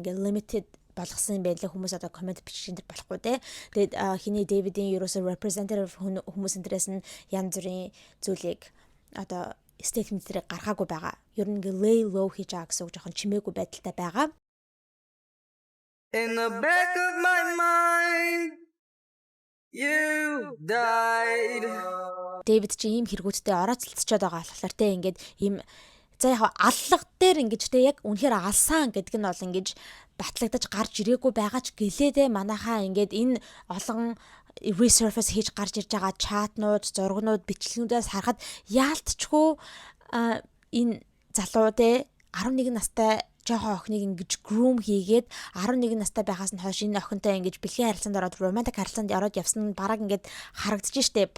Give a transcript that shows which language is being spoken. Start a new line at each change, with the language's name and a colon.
Mongolian: Ингээд limited болгосон юм байлаа хүмүүс одоо комент бичих энэ болохгүй те. Тэгээд хиний David-ийн ерөөсө representative хүмүүс энэс нь янз бүрийн зүйлийг одоо statement-ийг гаргаагүй байгаа. Ер нь lay low хийж байгаа гэсэн үг жоохон чимээгүй байдалтай байгаа.
English: In the back of my mind you died.
Mongolian: David чи ийм хэрэгүүдтэй орооцолцоод байгаа болохоор те ингээд ийм за яг аллах дээр ингэж те яг үнэхээр алсан гэдэг нь бол ингэж батлагдаж гарч ирээгүй байгаа ч гэлээдээ манайхаа ингээд энэ олон resurface хийж гарч ирж байгаа чатнууд, зургнууд, бичлэгнүүдээс харахад яалтчгүй энэ залуу те 11 настай жоохон охиныг ингэж groom хийгээд 11 настай байхаас нь хойш энэ охинтой ингэж бэлгийн харилцаанд ороод romantic харилцаанд ороод явсан нь бараг ингэж харагдаж штэ.